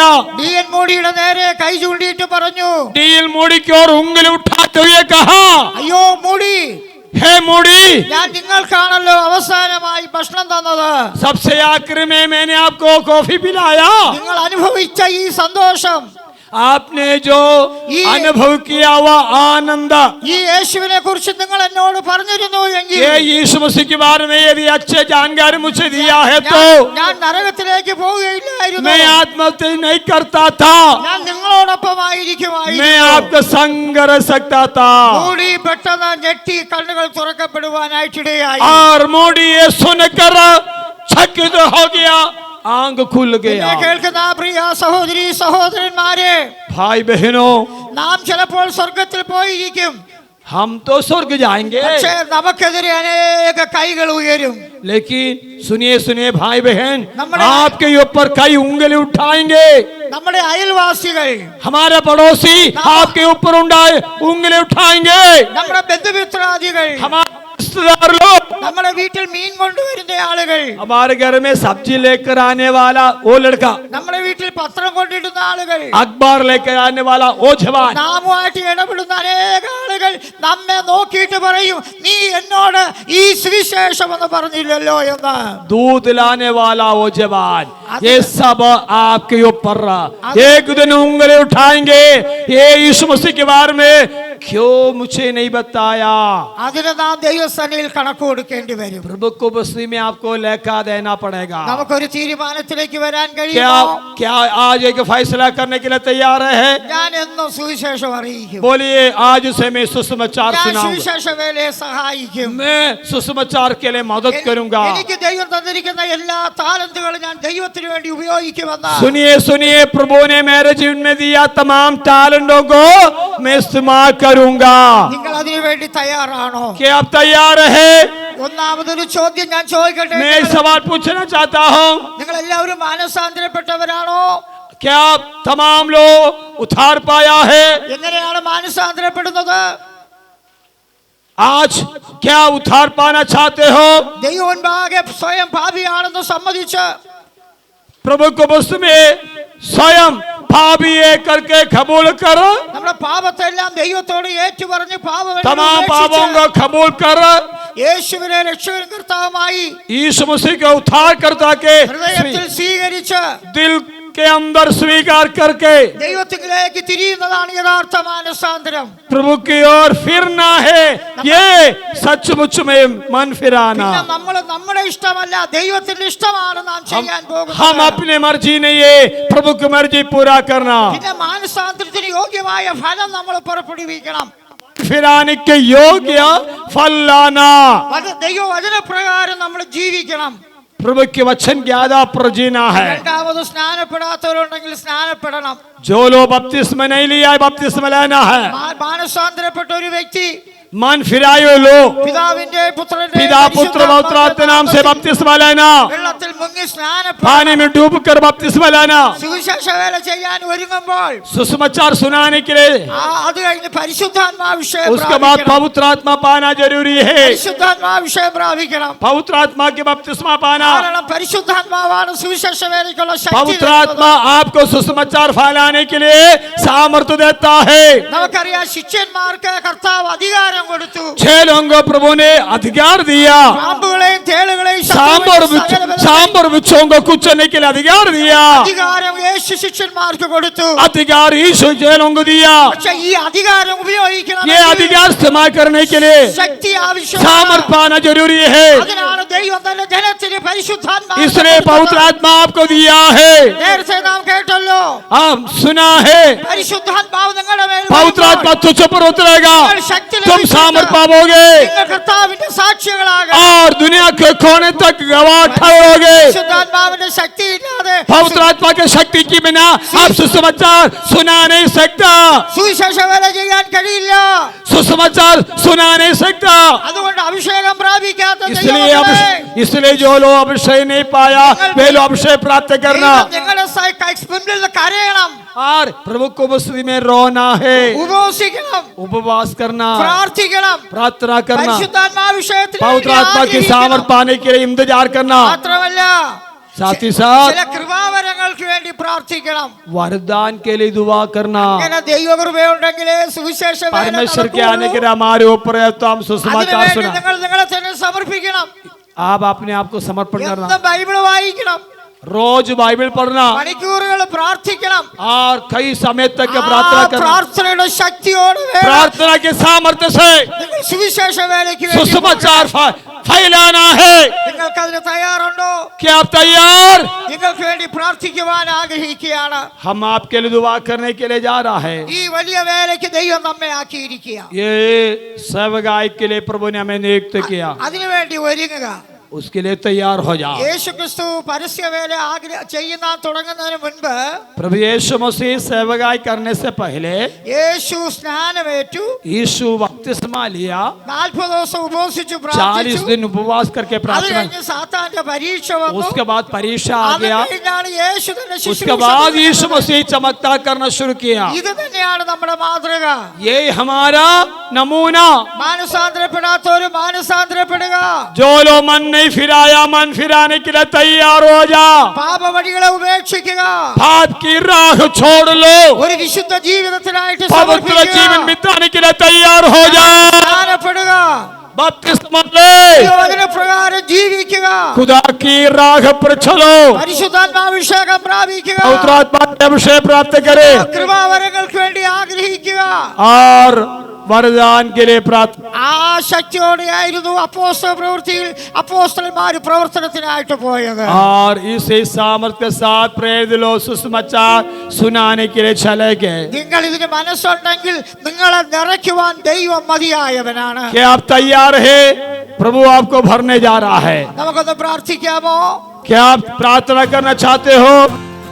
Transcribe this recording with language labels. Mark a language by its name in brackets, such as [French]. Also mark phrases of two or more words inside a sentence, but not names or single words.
[Malayalam] DN മൂടിയുടെ നേരെ കൈ ചൂണ്ടിയിട്ട് പറഞ്ഞു, [Hindi] डील मोड़ी की ओर उंगली उठाते हुए कहा, [Malayalam] അയ്യോ മൂടി, [Hindi] हे मोड़ी, [Malayalam] ഞാൻ നിങ്ങൾക്കാണല്ലോ അവസാനമായി ഭക്ഷണം തന്നത്. [Hindi] सबसे आखिर में मैंने आपको कॉफी पिलाया। [Malayalam] നിങ്ങൾ അനുഭവിച്ച ഈ സന്തോഷം, [Hindi] आपने जो अनुभव किया हुआ आनंद, [Malayalam] ഈ യേശുവിനെ കുറിച്ച് നിങ്ങൾ എന്നോട് പറഞ്ഞിരുന്നു എങ്കിൽ [Hindi] ये यीशु मसीह के बारे में यदि अच्छे जानकारी मुझे दिया है तो [Malayalam] ഞാൻ നരകത്തിലേക്ക് പോവുകയില്ലായിരുന്നു. [Hindi] मैं आत्महत्या नहीं करता था, [Malayalam] ഞാൻ നിങ്ങളോടൊപ്പമായിരിക്കുമായിരുന്നു. [Hindi] मैं आपका संग रह सकता था। [Malayalam] മൂടി പെട്ടെന്ന് ഞെട്ടി കണ്ണുകൾ തുറക്കപ്പെടുവാനായിട്ടിടയായി. [Hindi] और मोड़ी ये सुनकर चकित हो गया, आंख खुल [Malayalam] എന്നെ [Hindi] गया। [Malayalam] കേൾക്കുന്ന പ്രിയ സഹോദരി സഹോദരന്മാരെ, [Hindi] भाई बहनों, [Malayalam] നാം ചിലപ്പോൾ സ്വർഗത്തിൽ പോയിരിക്കും. [Hindi] हम तो स्वर्ग जाएंगे, [Malayalam] പക്ഷേ നമുക്കെതിരെ അനേക കൈകൾ ഉയരും. [Hindi] लेकिन सुनिए सुनिए भाई बहन, नम्बरे- आपके ऊपर कई उंगली उठाएंगे। [Malayalam] നമ്മുടെ അയൽവാസികൾ, [Hindi] हमारे पड़ोसी आपके ऊपर उंगली उठाएंगे। [Malayalam] നമ്മുടെ ബന്ധുമിത്രാദികൾ, [Hindi] हमारे रिश्तेदार लोग, [Malayalam] നമ്മുടെ വീട്ടിൽ മീൻ കൊണ്ടുവരുന്ന ആളുകൾ, [Hindi] हमारे घर में सब्जी लेकर आने वाला वो लड़का, [Malayalam] നമ്മുടെ വീട്ടിൽ പത്രം കൊണ്ടിടുന്ന ആളുകൾ, [Hindi] अखबार लेकर आने वाला वो जवान, [Malayalam] നാമുമായിട്ട് ഇടപെടുന്ന അനേക ആളുകൾ നമ്മെ നോക്കിയിട്ട് പറയും, നീ എന്നോട് ഈ സുവിശേഷം എന്ന് പറഞ്ഞില്ലല്ലോ എന്ന്. [Hindi] दूध लाने वाला वो जवान, ये सब आपके ऊपर एक दिन उंगली उठाएंगे। ये यीशु मसीह के बारे में क्यों मुझे नहीं बताया? [Malayalam] അതിന് നാം ദൈവസന്നിധിയിൽ കണക്ക് കൊടുക്കേണ്ടി വരും. [Hindi] प्रभु को बस्ती में आपको लेखा देना पड़ेगा। [Malayalam] നമുക്കൊരു തീരുമാനത്തിലേക്ക് വരാൻ [Hindi] क्या [Malayalam] കഴിയുമോ? [Hindi] क्या आज एक फैसला करने के लिए तैयार है? [Malayalam] ഞാൻ എന്നും സുവിശേഷം അറിയിക്കും. [Hindi] बोलिए, आज से मैं सुसमाचार [Malayalam] ഞാൻ [Hindi] सुनाऊंगा, [Malayalam] സുവിശേഷ വേലയെ സഹായിക്കും. [Hindi] मैं सुसमाचार के लिए मदद करूंगा। [Malayalam] എനിക്ക് ദൈവം തന്നിരിക്കുന്ന എല്ലാ താലന്തുകളും ഞാൻ ദൈവത്തിന് വേണ്ടി ഉപയോഗിക്കുമെന്ന്. [Hindi] सुनिए सुनिए, प्रभु ने मेरे जीवन में दिया तमाम टैलेंटों को मैं इस्तेमाल करूंगा। [Malayalam] നിങ്ങൾ അതിനു വേണ്ടി തയ്യാറാണോ? [Hindi] क्या आप तैयार है? [Malayalam] ഒന്നാമതൊരു ചോദ്യം ഞാൻ ചോദിക്കട്ടെ. [Hindi] मैं एक सवाल पूछना चाहता हूँ, [Malayalam] നിങ്ങൾ എല്ലാവരും മാനസാന്തരപ്പെട്ടവരാണോ? [Hindi] क्या तमाम लोग उद्धार पाया है? [Malayalam] എങ്ങനെയാണ് മാനസാന്തരപ്പെടുന്നത്? [Hindi] आज क्या उद्धार पाना चाहते हो? [Malayalam] ദൈവമുൻപാകെ സ്വയം പാപിയാണെന്ന് സമ്മതിച്ച് [Hindi] प्रभु को बस में स्वयं पापी है करके कबूल कर, [Malayalam] നമ്മുടെ പാപത്തെല്ലാം ദൈവത്തോട് ഏറ്റുപറഞ്ഞ് [Hindi] तमाम पापों को कबूल कर, [Malayalam] യേശുവിനെ രക്ഷകനും കർത്താവുമായി [Hindi] यीशु मसीह के उद्धार करता के [Malayalam] ഹൃദയത്തിൽ സ്വീകരിച്ച് [Hindi] दिल के अंदर स्वीकार करके [Malayalam] ദൈവത്തിലേക്ക് തിരിയുന്നതാണ് യഥാർത്ഥ മാനസാന്തരം. [Hindi] प्रभु की ओर फिरना है, ये सचमुच में मन फिराना। [Malayalam] പിന്നെ നമ്മൾ നമ്മുടെ ഇഷ്ടമല്ല, ദൈവത്തിന്റെ ഇഷ്ടമാണ് നാം ചെയ്യാൻ [Hindi] हम [Malayalam] പോകുന്നത്. [Hindi] अपनी मर्जी नहीं है, प्रभु की मर्जी पूरा करना। [Malayalam] പിന്നെ മാനസാന്തരത്തിന് യോഗ്യമായ ഫലം നമ്മൾ പുറപ്പെടുവിക്കണം. [Hindi] फिराने के योग्य फल लाना। [Malayalam] ദൈവവചനപ്രകാരം നമ്മൾ ജീവിക്കണം. [Hindi] प्रभु के वचन के आधार पर जीना है। [Malayalam] രണ്ടാമത് സ്നാനപ്പെടാത്തവരുണ്ടെങ്കിൽ സ്നാനപ്പെടണം. [Hindi] जो लोग बपतिस्मा नहीं लिया है, बपतिस्मा लेना है। [Malayalam] മാനസാന്തരപ്പെട്ട ഒരു വ്യക്തി [Hindi] मन फिराए हुए लोग [Malayalam] പിതാവിന്റെ പുത്രന്റെ [Hindi] पिता पुत्र पवित्र आत्मा नाम से बपतिस्मा लेना, [Malayalam] വെള്ളത്തിൽ മുങ്ങി [Hindi] पानी में डूब कर बपतिस्मा लेना, [Malayalam] സുവിശേഷ വേല ചെയ്യാൻ ഒരുങ്ങുമ്പോൾ [Hindi] सुसमाचार सुनाने के लिए [Malayalam] അത് കഴിഞ്ഞ് പരിശുദ്ധാത്മാഭിഷേകം [Hindi] उसके बाद पवित्र आत्मा पाना जरूरी है। [Malayalam] പരിശുദ്ധാത്മാഭിഷേകം പ്രാപിക്കണം. [Hindi] पवित्र आत्मा के बपतिस्मा पाना। [Malayalam] കാരണം പരിശുദ്ധാത്മാവാണ് സുവിശേഷ വേലയ്ക്കുള്ള ശക്തി [Hindi] पवित्र [Malayalam] തരുന്നത്. [Hindi] आत्मा आपको सुसमाचार फैलाने के लिए सामर्थ्य देता है। [Malayalam] നമുക്കറിയാം ശിഷ്യന്മാർക്ക് കർത്താവ് അധികാരം കൊടുത്തു. [Hindi] 6 लोगों को प्रभु ने अधिकार दिया। [Malayalam] പാമ്പുകളെയും തേളുകളെയും [Hindi] सांबर वृक्षों को कुचलने के लिए अधिकार दिया। [Malayalam] അധികാരം യേശു ശിഷ്യന്മാർക്ക് കൊടുത്തു. [Hindi] अधिकार यीशु 6 लोगों को दिया। [Malayalam] പക്ഷേ ഈ അധികാരം ഉപയോഗിക്കണം. [Hindi] ये अधिकार इस्तेमाल करने के लिए [Malayalam] ശക്തി ആവശ്യമാണ്. [Hindi] सामर्थ्य पाना जरूरी है। [Malayalam] അതിനാണ് ദൈവം തന്റെ ജനത്തിന് പരിശുദ്ധാത്മാവിനെ [Hindi] इसलिए पवित्र आत्मा आपको दिया है। [Malayalam] നേരത്തെ നാം കേട്ടല്ലോ, [Hindi] आप सुना है, [Malayalam] പരിശുദ്ധാത്മാവ് നിങ്ങളുടെ മേൽ [Hindi] पवित्र आत्मा तुझ पर उतरेगा, [Malayalam] നിങ്ങൾ ശക്തി [Hindi] तुम [Malayalam] ലഭിച്ചിട്ട് [Hindi] सामर्थ पाओगे [Malayalam] നിങ്ങൾ കർത്താവിന്റെ സാക്ഷികളാകാം. [Hindi] और दुनिया के कोने तक गवाह ठहरोगे। [Malayalam] പരിശുദ്ധാത്മാവിന്റെ ശക്തി ഇല്ലാതെ [Hindi] पवित्र आत्मा के शक्ति के बिना आप सुसमाचार सुना नहीं सकता, [Malayalam] സുവിശേഷ വേല ചെയ്യാൻ കഴിയില്ല. [Hindi] सुसमाचार सुना नहीं सकता। [Malayalam] അതുകൊണ്ട് അഭിഷേകം പ്രാപിക്കാത്ത [Hindi] इसलिए जो लोग अभिषेक नहीं पाया वे लोग अभिषेक प्राप्त करना [Malayalam] നിങ്ങളുടെ മുമ്പിൽ നിന്ന് കരയണം. [Hindi] और प्रभु को मसीह में रोना है, [Malayalam] ഉപവസിക്കണം, [Hindi] उपवास करना, [Malayalam] പ്രാർത്ഥിക്കണം, [Hindi] प्रार्थना करना, [Malayalam] പരിശുദ്ധാത്മാഭിഷേകത്തിന് [Hindi] पवित्र [Malayalam] വേണ്ടി [Hindi] आत्मा की [Malayalam] ആഗ്രഹിക്കണം. [Hindi] सामर्थ पाने के लिए इंतजार करना, [Malayalam] മാത്രമല്ല [Hindi] साथ ही साथ [Malayalam] ചില കൃപാവരങ്ങൾക്ക് വേണ്ടി പ്രാർത്ഥിക്കണം. [Hindi] वरदान के लिए दुआ करना। [Malayalam] അങ്ങനെ ദൈവകൃപയുണ്ടെങ്കിലേ സുവിശേഷ വേല [Hindi] परमेश्वर के आने के [Malayalam] നടക്കുകയുള്ളൂ. [Hindi] लिए हमारे ऊपर है तो हम सुसमाचार [Malayalam] അതിനുവേണ്ടി [Hindi] सुना। [Malayalam] നിങ്ങൾ നിങ്ങളെ തന്നെ സമർപ്പിക്കണം. [Hindi] आप अपने आप को समर्पण करना, [Malayalam] എന്നും ബൈബിൾ വായിക്കണം, [Hindi] रोज बाइबल पढ़ना [Malayalam] മണിക്കൂറുകൾ പ്രാർത്ഥിക്കണം. [Hindi] और कई समय तक [Malayalam] ആ [Hindi] प्रार्थना करना। [Malayalam] പ്രാർത്ഥനയുടെ ശക്തിയോടെ വേണം [Hindi] प्रार्थना के सामर्थ्य से [Malayalam] നിങ്ങൾ സുവിശേഷ വേലയ്ക്ക് വേണ്ടി [Hindi] सुसमाचार फैलाना है। [Malayalam] നിങ്ങൾക്ക് അതിന് തയ്യാറുണ്ടോ? [Hindi] क्या आप तैयार? [Malayalam] നിങ്ങൾക്ക് വേണ്ടി പ്രാർത്ഥിക്കുവാൻ ആഗ്രഹിക്കുകയാണ്. [Hindi] हम आपके लिए दुआ करने के लिए जा रहा है। [Malayalam] ഈ വലിയ വേലയ്ക്ക് ദൈവം നമ്മെ ആക്കിയിരിക്കുക. [Hindi] ये सेवकाई के लिए प्रभु ने हमें नियुक्त किया, [Malayalam] അതിനുവേണ്ടി ഒരുങ്ങുക. [Hindi] उसके लिए तैयार हो जाओ। [Malayalam] യേശു ക്രിസ്തു പരസ്യവേല ചെയ്യുന്ന തുടങ്ങുന്നതിന് മുൻപ് [Hindi] प्रभु यीशु मसीह सेवकाई करने से पहले [Malayalam] യേശു സ്നാനമേറ്റു, [Hindi] यीशु बपतिस्मा लिया, [Malayalam] 40 ദിവസം ഉപവസിച്ചു [Hindi] 40 [Malayalam] പ്രാർത്ഥിച്ചു. [Hindi] दिन उपवास करके [Malayalam] അത് [Hindi] प्रार्थना, [Malayalam] കഴിഞ്ഞ് സാത്താന്റെ പരീക്ഷ വന്നു. [Hindi] उसके बाद परीक्षा आ [Malayalam] അത് [Hindi] गया, [Malayalam] കഴിഞ്ഞാണ് യേശു തന്നെ [Hindi] उसके [Malayalam] ശുശ്രൂഷ [Hindi] बाद [Malayalam] തുടങ്ങുന്നത്. [Hindi] यीशु मसीह चमत्कार करना शुरू किया। [Malayalam] ഇത് തന്നെയാണ് നമ്മുടെ മാതൃക. [Hindi] ये हमारा नमूना। [Malayalam] മാനസാന്തരപ്പെടാത്തവര് മാനസാന്തരപ്പെടുക. [Hindi] जो लोग मन नहीं फिराया मन फिराने के लिए तैयार हो जा। [Malayalam] പാപവഴികളെ ഉപേക്ഷിക്കുക. [Hindi] पाप की राह छोड़ लो, [Malayalam] ഒരു വിശുദ്ധ ജീവിതത്തിനായിട്ട് [Hindi] पवित्र जीवन [Malayalam] സമർപ്പിക്കുക. [Hindi] बिताने के लिए तैयार हो जा। [Malayalam] സ്നാനപ്പെടുക. [Hindi] बपतिस्मा ले, [Malayalam] ദൈവവചനപ്രകാരം ജീവിക്കുക. [Hindi] खुदा की राह पर चलो, [Malayalam] പരിശുദ്ധാത്മാഭിഷേകം പ്രാപിക്കുക. [Hindi] पवित्र आत्मा के अभिषेक प्राप्त करे [Malayalam] കൃപാവരങ്ങൾക്ക് വേണ്ടി ആഗ്രഹിക്കുക. [Hindi] और वरदान के लिए प्रार्थना। [Malayalam] ആ ശക്തിയോടെയായിരുന്നു അപ്പോസ്തല പ്രവൃത്തിയിൽ അപ്പോസ്തലന്മാർ പ്രവർത്തനത്തിനായിട്ട് പോയത്. [Hindi] और इसी सामर्थ्य के साथ प्रेरित लोग सुसमाचार सुनाने के लिए चले गए। [Malayalam] നിങ്ങൾ ഇതിന് മനസ്സുണ്ടെങ്കിൽ നിങ്ങളെ നിറയ്ക്കുവാൻ ദൈവം മതിയായവനാണ്. [Hindi] क्या आप तैयार है? प्रभु आपको भरने जा रहा है। [Malayalam] നമുക്കൊന്ന് പ്രാർത്ഥിക്കാമോ? [Hindi] क्या आप प्रार्थना करना चाहते हो?